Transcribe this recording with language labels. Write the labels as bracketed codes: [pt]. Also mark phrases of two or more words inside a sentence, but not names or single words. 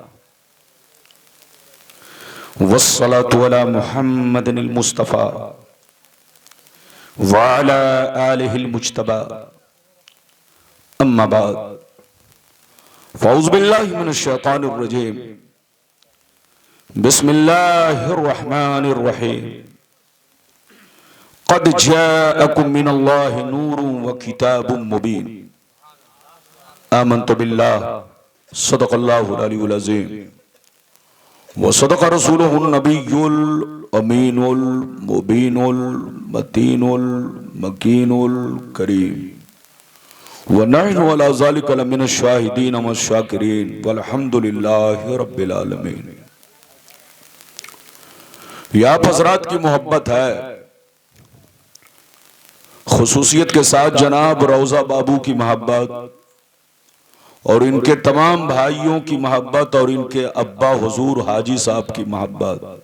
[ar] والصلاة على محمد المصطفى وعلى آله المجتبى، أما بعد، فأعوذ بالله من الشيطان الرجيم، بسم الله الرحمن الرحيم. قد جاءكم من الله نور وكتاب مبين. آمنت بالله صدق الله العلي العظيم وصدق رسوله النبي الأمين المبين المتين المكين الكريم ونحن على ذلك لمن الشاهدين والشاكرين والحمد لله رب العالمين. [ur] یہ آپ حضرات کی محبت ہے، خصوصیت کے ساتھ جناب روضہ بابو کی محبت اور ان کے تمام بھائیوں کی محبت اور ان کے ابا حضور حاجی صاحب کی محبت